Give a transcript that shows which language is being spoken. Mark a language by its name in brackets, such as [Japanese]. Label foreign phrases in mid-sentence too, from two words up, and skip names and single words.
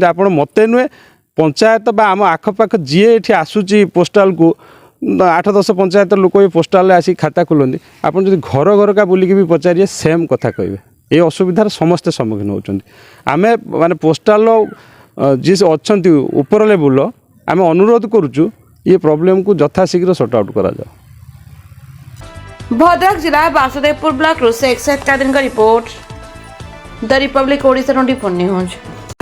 [Odia] ଆପଣ ମୋତେ ନୁହେଁ, ପଞ୍ଚାୟତ ବା ଆମ ଆଖପାଖ ଯିଏ ଏଠି ଆସୁଛି ପୋଷ୍ଟାଲକୁ, 8-10 ପଞ୍ଚାୟତ ଲୋକ ଏ ପୋଷ୍ଟାଲରେ ଆସିକି ଖାତା ଖୋଲନ୍ତି, ଆପଣ ଯଦି ଘର ଘରକା ବୁଲିକି ବି ପଚାରିବେ, ସେମ୍ କଥା କହିବେ। ଏ ଅସୁବିଧାର ସମସ୍ତେ ସମ୍ମୁଖୀନ ହେଉଛନ୍ତି। ଆମେ ମାନେ ପୋଷ୍ଟାଲର ଯିଏ ଅଛନ୍ତି ଉପର ଲେବୁଲର, ଆମେ ଅନୁରୋଧ କରୁଛୁ [Hindi] ये प्रॉब्लम को यथाशीघ्र सॉर्ट आउट करा जाओ। भद्रक जिला वासुदेवपुर ब्लॉक शेख सैयद कादिर का रिपोर्ट द रिपब्लिक ओडिशा 24 न्यूज।